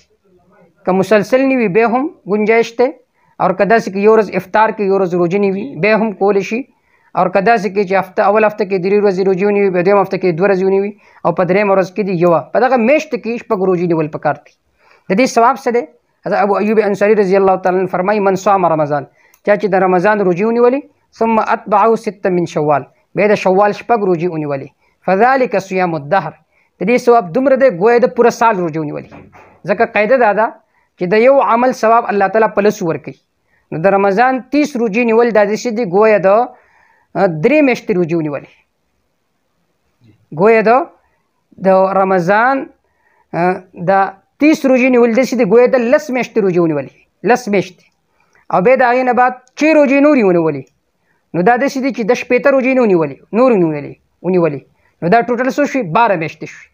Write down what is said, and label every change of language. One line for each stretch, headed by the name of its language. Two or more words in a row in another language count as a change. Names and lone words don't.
Pashto: که مسلسل نه وي بیا هم گنجایش دی، او که داسې کې یو ورځ افطار کې یو ورځ روجې نه وي بیا هم کولی شي، او که داسې کې چې اول هفته کې 3 ورځې روجې ونیوي، بیا دویم هفته کې 2 ورځې ونیوي، او په درېیمه ورځ کې دي یوه، په دغه میاشت کې شپږ روجې نیول پکار دي. د دې ثواب څه دی؟ حضرت ابو ایوب انصاري
Arabic: رضی الله تعالی عنه
Pashto: فرمایي
Arabic: من صام رمضان،
Pashto: چا چې د رمضان روجې ونیولې
Arabic: ثم اتبعه 6 من شوال،
Pashto: بیا د شوال شپږ روجې ونیولې،
Arabic: فذلک صیام الدهر،
Pashto: د دې ثواب دومره دی گویا د پوره سال روجې ونیولې. ځکه قاعده دا ده چې د یو عمل ثواب الله تعالی په لسو ورکوي. نو د رمضان 30 روجې نیول دا داسې دي گویا د 3 میاشتې روجې ونیولې، گویا د رمضان د 30 روجې نیول داسې دي گویا د 10 میاشتې روجې ونیولې، 10 میاشتې، او بیا د هغې نه بعد 6 روجې نورې ونیولې، نو دا داسې دي چې د 18 روجې نه ونیولې، نو دا ټوټل څه شوي 12 میاشتې شوي.